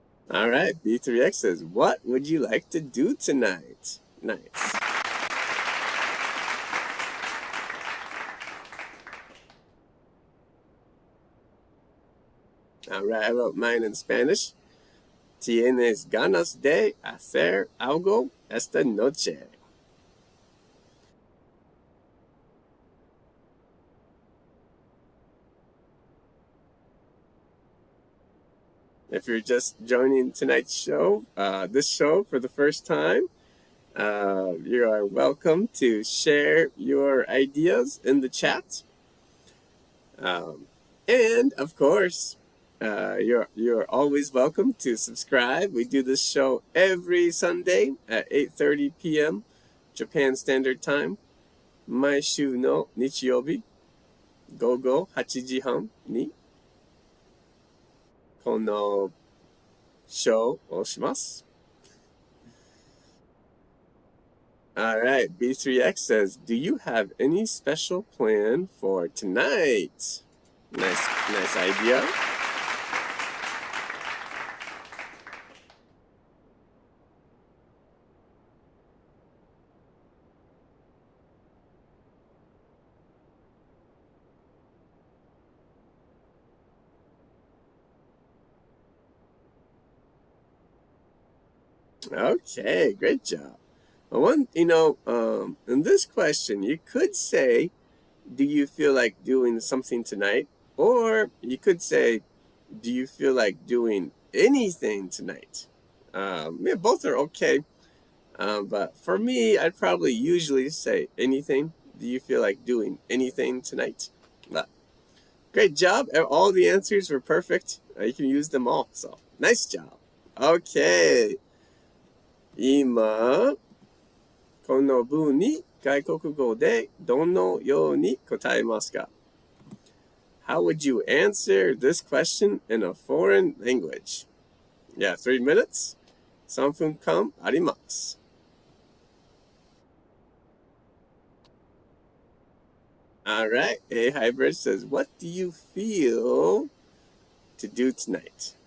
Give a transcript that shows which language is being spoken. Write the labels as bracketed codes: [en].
[en] All right, B3X says, what would you like to do tonight? Nice. All right, I wrote mine in Spanish. [es] ¿Tienes ganas de hacer algo esta noche? [en] If you're just joining tonight's show, this show for the first time, you are welcome to share your ideas in the chat. And of course, you're always welcome to subscribe. We do this show every Sunday at 8:30 p.m. Japan Standard Time. [ja] 毎週の日曜日午後8時半にこのショーをします。 [en] All right, B3X says, do you have any special plan for tonight? Nice idea. Okay, great job. In this question, you could say, do you feel like doing something tonight? Or you could say, do you feel like doing anything tonight? Both are okay. But for me, I'd probably usually say anything. Do you feel like doing anything tonight? But great job. All the answers were perfect. You can use them all. So nice job. Okay. [ja] 今、この文に外国語でどのように答えますか? [en] How would you answer this question in a foreign language? Yeah, 3 minutes. [ja] 3分間あります。 [en] All right. A Hybrid says, what do you feel to do tonight?